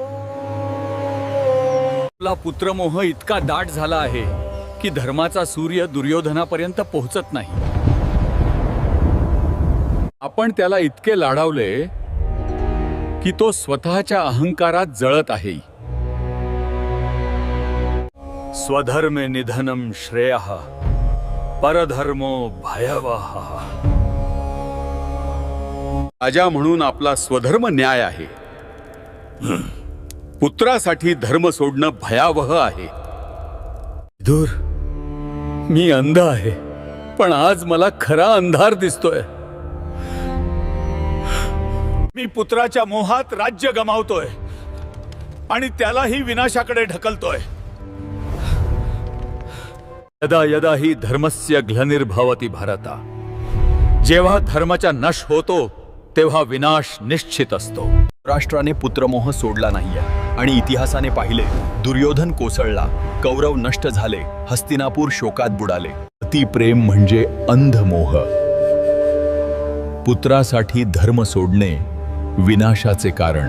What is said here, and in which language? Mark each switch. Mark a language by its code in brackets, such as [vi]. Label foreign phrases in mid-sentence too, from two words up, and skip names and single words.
[mr] आपला पुत्रमोह इतका दाट झाला आहे की धर्माचा सूर्य दुर्योधनापर्यंत पोहोचत नाही. आपण त्याला इतके लाडावले की तो स्वतःच्या अहंकारात जळत आहे. [sa] स्वधर्मे निधनम श्रेयः परधर्मो भयावह. [mr] राजा म्हणून आपला स्वधर्म न्याय आहे. पुत्रासाठी धर्म सोडणं भयावह आहे. विदुर, मी अंध आहे, पण आज मला खरा अंधार दिसतोय. मी पुत्राच्या मोहात राज्य गमावतोय आणि त्यालाही विनाशाकडे ढकलतोय. [sa] यदा यदा ही धर्मस्य ग्लनिर्भवति भारता. [mr] जेव्हा धर्माचा नश होतो तेव्हा विनाश निश्चित असतो. राष्ट्राने पुत्रमोह सोडला नाहीये आणि इतिहासाने पाहिले, दुर्योधन कोसळला, कौरव नष्ट झाले, हस्तिनापूर शोकात बुडाले. अतिप्रेम म्हणजे अंधमोह. पुत्रासाठी धर्म सोडणे विनाशाचे कारण.